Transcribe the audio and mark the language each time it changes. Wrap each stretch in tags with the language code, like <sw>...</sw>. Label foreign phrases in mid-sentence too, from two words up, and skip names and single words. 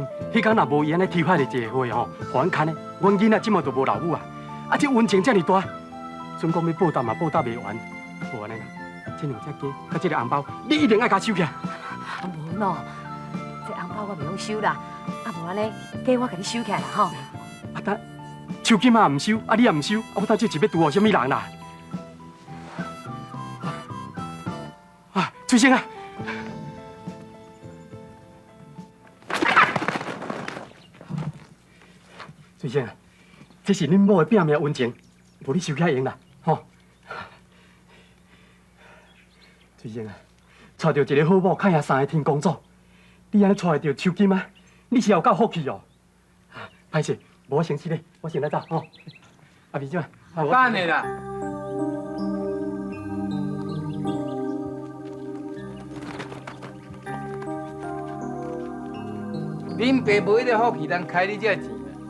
<nan>迄天若无伊安尼挑海的一个会吼，互阮牵的，阮囡仔即满都无老母啊。啊，这温情遮尔大，准讲要报答嘛报答袂完。无安尼啦，这两只鸡甲这个红包，你一定爱甲收起来。啊，无咯，这红包我袂晓收啦。啊，无安尼，鸡我甲你收起来啦吼。啊，等秋金啊唔收，啊你也唔收，啊我等这是要拄互什么人啦？啊，翠仙啊！翠仙啊，这是恁某的拼命温情，无你收起来用啦，吼。翠仙啊，娶到一个好某，看下三个天公主，你安尼娶会到秋金啊，你是有够福气哦。歹势，无我先去咧，我先来走吼。阿妹姐，等下啦。恁爸无迄个福气通开你这钱。</nan>